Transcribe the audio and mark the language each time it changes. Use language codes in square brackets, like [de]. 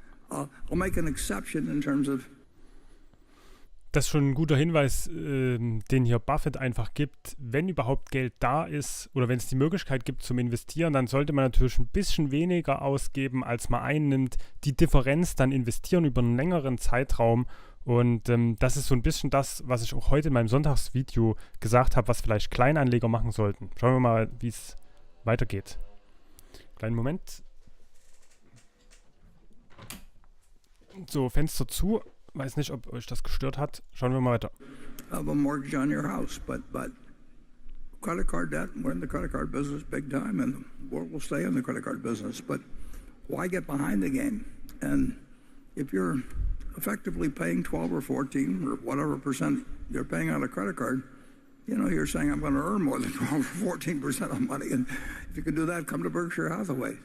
[en] I'll make an exception in terms of. [de] Das ist schon ein guter Hinweis, den hier Buffett einfach gibt. Wenn überhaupt Geld da ist oder wenn es die Möglichkeit gibt zum Investieren, dann sollte man natürlich ein bisschen weniger ausgeben, als man einnimmt. Die Differenz dann investieren über einen längeren Zeitraum. Und das ist so ein bisschen das, was ich auch heute in meinem Sonntagsvideo gesagt habe, was vielleicht Kleinanleger machen sollten. Schauen wir mal, wie es weitergeht. Kleinen Moment. So, Fenster zu. Weiß nicht, ob euch das gestört hat. Schauen wir mal weiter. [en] Have a mortgage on your house, but credit card debt, we're in the credit card business big time, and the world will stay in the credit card business. But why get behind the game? And if you're effectively paying 12 or 14 or whatever percent you're paying on a credit card, you know, you're saying I'm going to earn more than 12 or 14% of money, and if you can do that, come to Berkshire Hathaway.